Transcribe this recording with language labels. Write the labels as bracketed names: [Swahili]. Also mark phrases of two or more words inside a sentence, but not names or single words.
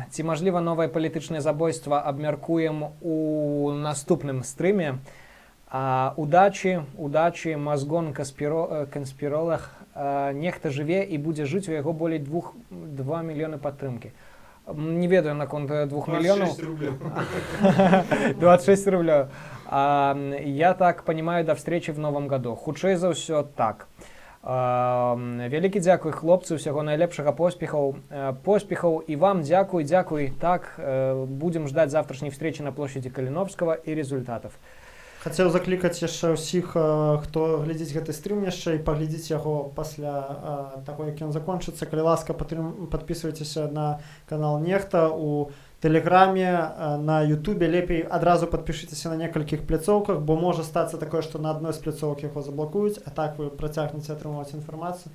[Belarusian] Ці мажліва новае палітычнае забойства, абмяркуем у наступным стрыме. Удачі, мазгон канспіролог. Нехта жыве і будзе жыць, у яго болей 2 мільёны падтрымкі. Не ведаю наконт 2 [Russian] миллионов. 26 рублей. Я так понимаю, до встречи в новом году. [Belarusian] Хутчэй за ўсё так. Вялікі дзякуй, хлопцы, усяго найлепшага поспехаў. І вам дзякуй. [Russian] Так, будем ждать завтрашней встречи на площади Калиновского и результатов. [Belarusian] Хацеў заклікаць яшчэ ўсіх, хто глядзіць гэты стрым яшчэ, і паглядзіць яго пасля таго, як ён закончыцца. Калі ласка, падпісвайцеся на канал Нехта у Тэлеграме, на Ютубе. Лепей адразу падпішыцеся на некалькіх пляцоўках, бо можа стацца такое, што на адной з пляцовак яго заблакуюць, а так вы працягнеце атрымаць інфармацыю.